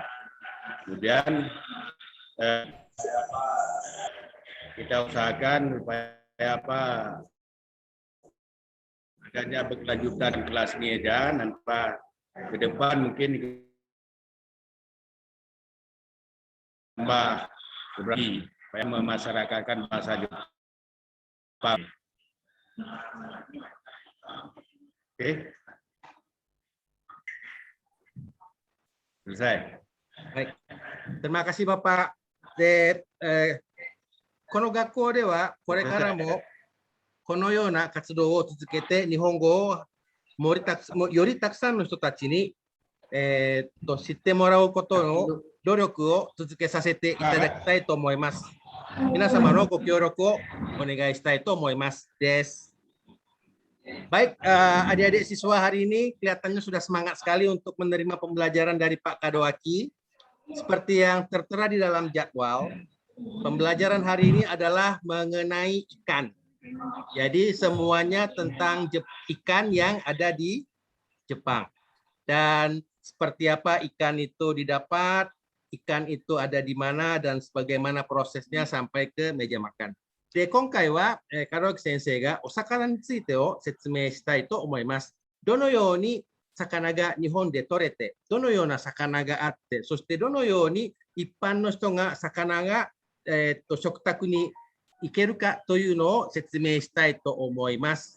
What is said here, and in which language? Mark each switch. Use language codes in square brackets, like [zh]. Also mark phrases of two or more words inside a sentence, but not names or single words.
[id] Kemudian kita usahakan supaya adanya berkelanjutan kelas ini aja, nanti ke depan mungkin tambah supaya memasyarakatkan bahasa Jepang. Oke. Selesai. Baik. Terima kasih Bapak. [ja] De, この学校ではこれからもこのような活動を続けて日本語をよりたくさんの人たちに、知ってもらうことの努力を続けさせていただきたいと思います。皆様のご協力をお願いしたいと思います。 [id] Baik, adik-adik siswa hari ini kelihatannya sudah semangat sekali untuk menerima pembelajaran dari Pak Kadoaki. Seperti yang tertera di dalam jadwal, pembelajaran hari ini adalah mengenai ikan. Jadi semuanya tentang ikan yang ada di Jepang. Dan seperti apa ikan itu didapat, ikan itu ada di mana, dan bagaimana prosesnya sampai ke meja makan. [ja] で、今回は、門脇先生がお魚についてを説明したいと思います。どのように魚が日本で取れて、どのような魚があって、そしてどのように一般の人が魚が、食卓に行けるかというのを説明したいと思います。